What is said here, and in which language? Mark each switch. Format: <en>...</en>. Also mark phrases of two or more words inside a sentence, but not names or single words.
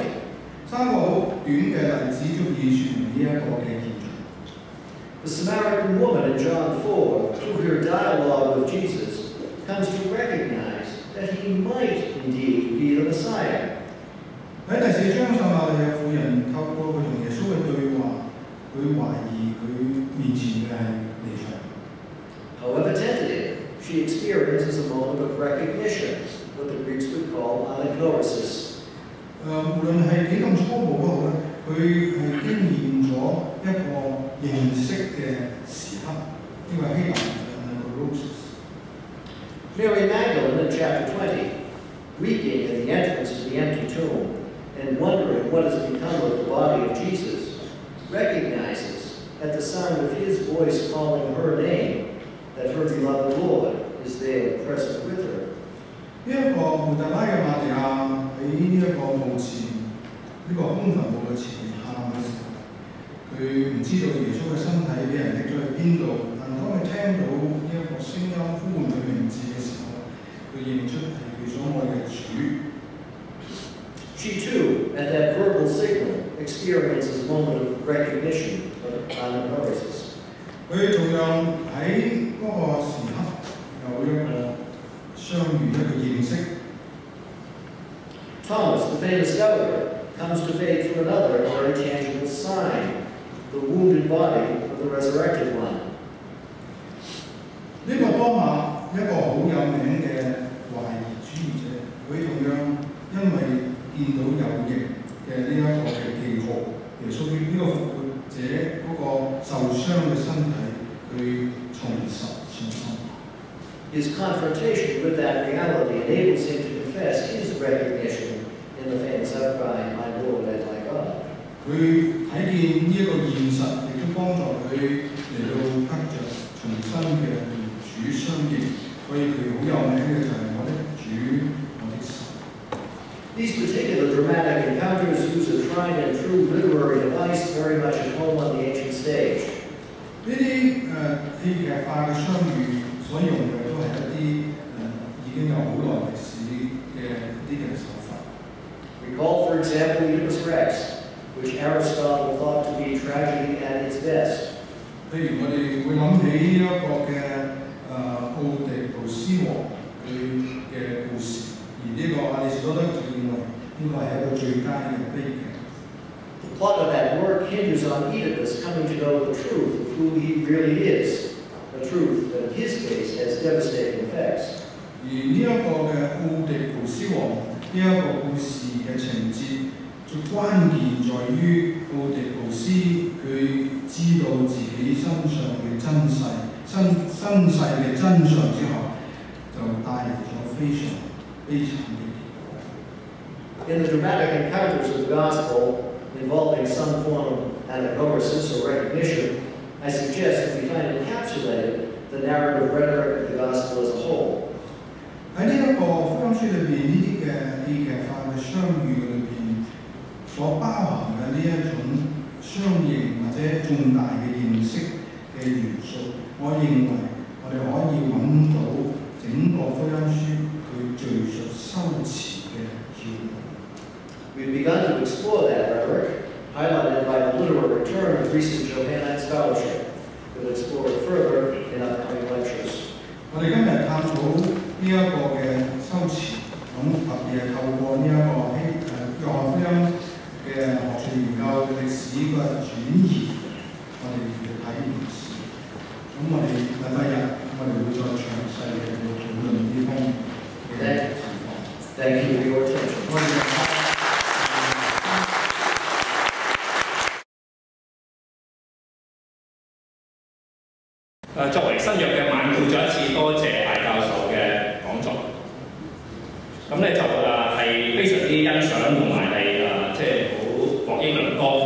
<yue>三個好短嘅例子足以説明呢一個嘅現象。</yue> <en>The Samaritan woman in John 4, through her dialogue with Jesus, comes to recognize that he might indeed be the Messiah.</en> <yue>喺第4章，撒瑪利亞婦人透過佢同耶穌嘅對話，佢懷疑佢面前嘅係彌賽亞。</yue> <en>However tentative, she experiences a moment of recognition, what the Greeks would call anagnosis.</en> <yue>無論係幾咁初步都好咧，佢係經驗咗一個認識嘅時刻，呢個希臘嘅 anagnosis。</yue> <en>Mary Magdalene in chapter 20, weeping at the entrance to the empty tomb and wondering what has become of the body of Jesus, recognizes at the sound of his voice calling her name that her beloved Lord is there present with her.</en> <yue>呢一個抹大拉嘅瑪利亞喺呢一個墓前，呢個空墳墓嘅前面喊嘅時候，佢唔知道耶穌嘅身體俾人拎咗去邊度，但當佢聽到呢一個聲音呼喚佢名字嘅時候，佢認出係佢所愛嘅主。</yue> <en>She too, at that verbal signal, experiences a moment of recognition of Anagnorisis.</en> <yue>佢仲有喺嗰個時刻有一個相遇一個認識。</yue> <en>Thomas, the famous doubter, comes to faith through another very tangible sign, the wounded body of the resurrected one.</en> <yue>呢個當下一個好有名嘅懷疑主義者，佢同樣因為見到有形嘅呢一個嘅記號，耶穌呢個復活者嗰個受傷嘅身體，佢重拾信心。</yue> <en>His confrontation with that reality enables him to confess his recognition in the famous outcry, "My Lord and my God."</en> <yue>佢睇見呢一個現實，亦都幫助佢嚟到得着重新嘅同主相認，所以佢好有名嘅就係我的主，我的神。</yue> <en>These particular dramatic encounters use a tried and true literary device very much at home on the ancient stage.</en> <yue>呢啲戲劇化嘅相遇所用嘅都係一啲已經有好耐歷史嘅一啲嘅手法。</yue> <en>Recall, for example, Oedipus Rex, which Aristotle thought to be tragedy at its best.</en> <yue>譬如我哋會諗起呢一個嘅奧狄浦斯王佢嘅故事，而呢個亞里士多德就認為呢個係一個最佳嘅悲劇。</yue> <en>The plot of that work hinges on Oedipus coming to know the truth of who he really is, a truth that in his case has devastating effects.</en> <yue>而呢一個嘅奧狄浦斯王呢一個故事嘅情節，最關鍵在於奧狄浦斯佢知道自己身上嘅真世身世嘅真相之後，就帶嚟咗非常悲慘嘅結果。</yue> <en>In the dramatic encounters of the Gospel involving some form of anagnorisis or recognition, I suggest that we find encapsulated the narrative rhetoric of the Gospel as a whole.</en> <yue>喺呢一個福音書裏邊，呢啲嘅戲劇化嘅相遇裏邊，所包含嘅呢一種相認或者重大嘅認識嘅元素，我認為我哋可以揾到整個福音書佢敘述修辭嘅橋段。</yue> <en>We've begun to explore that rhetoric, highlighted by the literary return of recent Johannine scholarship. We'll explore it further in upcoming lectures.</en> <yue>我哋今日探討呢一個嘅修辭，咁特別係透過呢一個約翰福音嘅學術研究嘅歷史嘅轉移，我哋要睇呢件事。咁我哋禮拜日我哋會再詳細嘅討論呢方面嘅情況。</yue> <en>Thank you for your attention.</en> <yue>作為新約嘅晚輩，再一次多謝艾教授嘅講座。咁咧就係非常之欣賞同埋係即係好獲益良多。</yue>